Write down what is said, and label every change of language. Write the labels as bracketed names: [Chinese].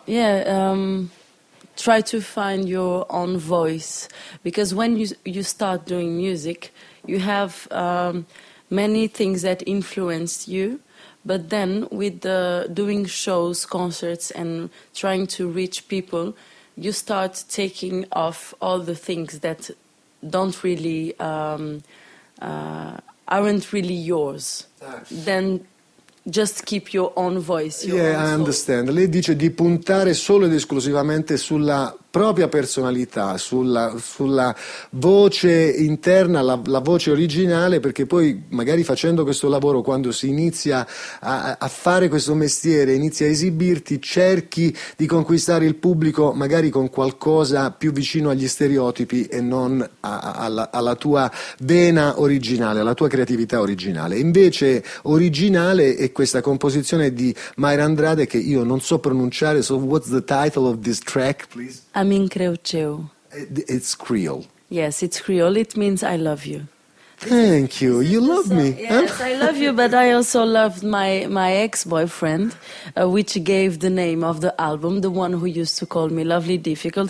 [English] Yeah, try to find your own voice, because when you start doing music, you have many things that influence you, but then with the doing shows, concerts, and trying to reach people, you start taking off all the things that don't really aren't really yours, then just keep your own voice. I understand. [Italian] Lei dice di puntare solo ed esclusivamente sulla propria personalità, sulla voce interna, la voce originale, perché poi magari facendo questo lavoro, quando si inizia a fare questo mestiere, inizia a esibirti, cerchi di conquistare il pubblico magari con qualcosa più vicino agli stereotipi e non alla tua vena originale, alla tua creatività originale. Invece originale è questa composizione di Mayra Andrade che io non so pronunciare. [English] So what's the title of this track, please? Amin Creuceu. It's Creole. Yes, it's Creole. It means I love you. Thank you. You love me. Yes, I love you, but I also loved my ex-boyfriend, which gave the name of the album, the one who used to call me Lovely Difficult.